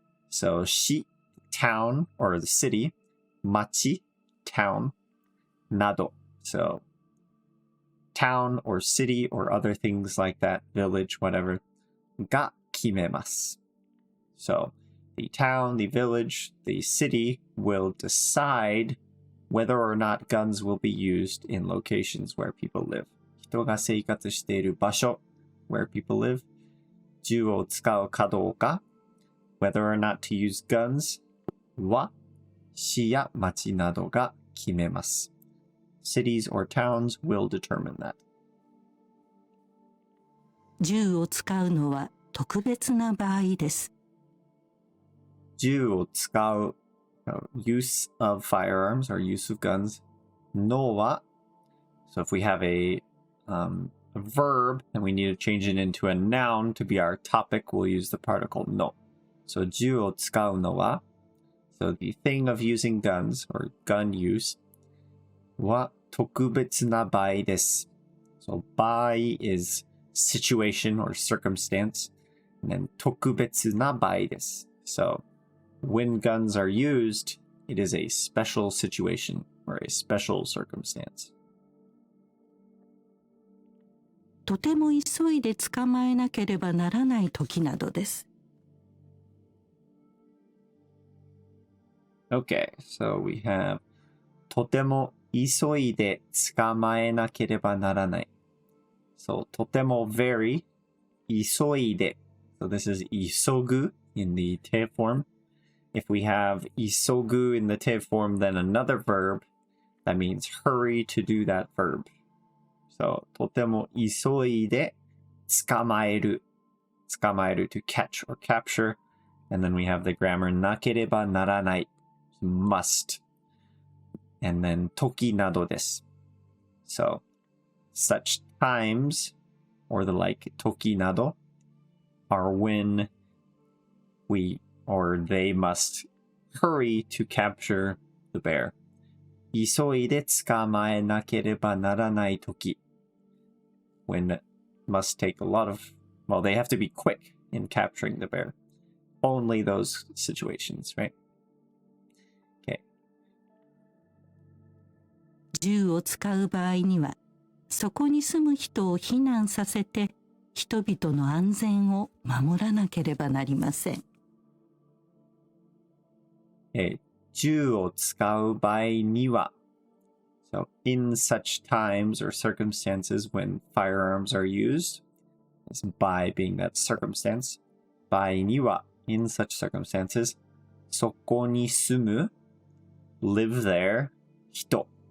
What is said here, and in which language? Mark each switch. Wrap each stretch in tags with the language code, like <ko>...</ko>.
<en>So 市 town or the city 町 town など so town or city or other things like that village whatever が決めます。 So the town, the village, the city will decide whether or not guns will be used in locations where people live. 人が生活している場所 where people live 銃を使うかどうか whether or not to use guns</en> <ja>は市や町などが決めます。</ja> <en>Cities or towns will determine that.</en> <ja>銃を使うのは特別な場合です。</ja> <en>銃を使う use of firearms or use of guns のは so if we have a verb and we need to change it into a noun to be our topic, we'll use the particle no. So 銃を使うのは so the thing of using guns or gun use</en> <ja>は特別な場合です。</ja> <en>So 場合 is situation or circumstance and then 特別な場合です。 So when guns are used, it is a special situation or a special circumstance.</en> <ja>とても急いで捕まえなければならない時などです。</ja> <en>Okay, so we have</en> <ja>とても急いで捕まえなければならない。</ja> <en>So とても very 急いで so this is 急ぐ in the te form. If we have 急ぐ in the te form, then another verb, that means hurry to do that verb. So とても急いで捕まえる to catch or capture. And then we have the grammar なければならない must. And then 時などです So such times or the like 時など are when we or they must hurry to capture the bear. 急いで捕まえなければならない時 when it must take a lot of well they have to be quick in capturing the bear. Only those situations, right? Okay.</en> <ja>銃を使う場合にはそこに住む人を避難させて人々の安全を守らなければなりません。</ja> <en>銃を使う場合には So in such times or circumstances when firearms are used, as by being that circumstance, 場合には in such circumstances, そこに住む live there 人</en>